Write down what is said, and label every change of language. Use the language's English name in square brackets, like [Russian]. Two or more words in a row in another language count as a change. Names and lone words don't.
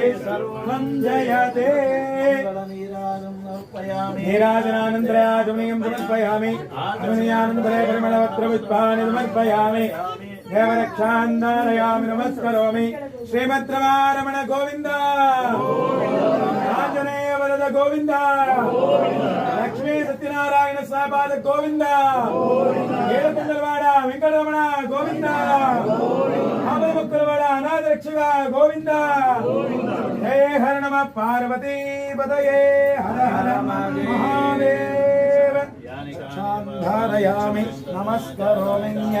[Sanskrit] सर्वं जयते नीराजनानन्तरयाजमनीयं समर्पयामि अग्नियानन्तरे परिमलवस्त्रपुष्पाणि समर्पयामि देवरक्षान्धारयामि नमस्करोमि श्रीमद्रमारमण गोविन्द आञ्जनेय वरद गोविन्द लक्ष्मी सत्यनारायण स्वापाद गोविन्द [Telugu] ఏడుకొండలవాడ వెంకటరమణ గోవింద ఆపదముక్కులవాడ అనాథ రక్షక గోవింద [Sanskrit] జయ హర నమ పార్వతీ పదయే హర హర మహాదేవ ధారయామి నమస్కరోమి